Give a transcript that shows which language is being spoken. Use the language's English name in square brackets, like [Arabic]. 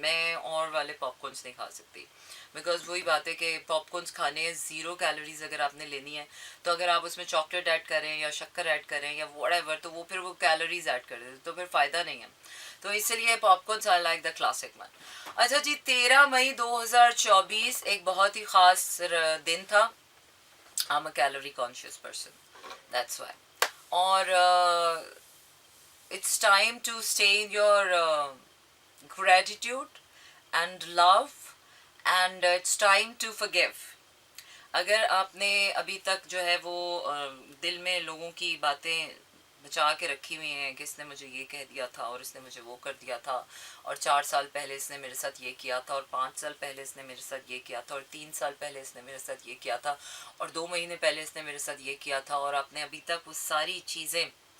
[Hindi] मैं और वाले पॉपकॉर्न्स नहीं खा सकती बिकॉज वही बात है कि पॉपकॉर्न्स खाने हैं, ज़ीरो कैलोरीज अगर आपने लेनी है तो अगर आप उसमें चॉकलेट ऐड करें या शक्कर ऐड करें या व्हाटएवर तो वो फिर वो कैलोरीज ऐड कर देते तो फिर फ़ायदा नहीं है। तो इसलिए popcorns [English] I like the classic one. [Hindi] अच्छा जी, 13 मई 2024 एक बहुत ही ख़ास दिन था। [English] I am a calorie conscious person, that's why. और it's time to stay in your gratitude and love, and it's time to forgive. [Hindi] अगर आपने अभी तक जो है वो दिल में लोगों की बातें बचा के रखी हुई हैं कि इसने मुझे ये कह दिया था और इसने मुझे वो कर दिया था और 4 साल पहले इसने मेरे साथ ये किया था और 5 साल पहले इसने मेरे साथ ये किया था और 3 साल पहले इसने मेरे साथ ये किया था और 2 महीने पहले इसने मेरे साथ ये किया था, और आपने अभी तक वो सारी चीज़ें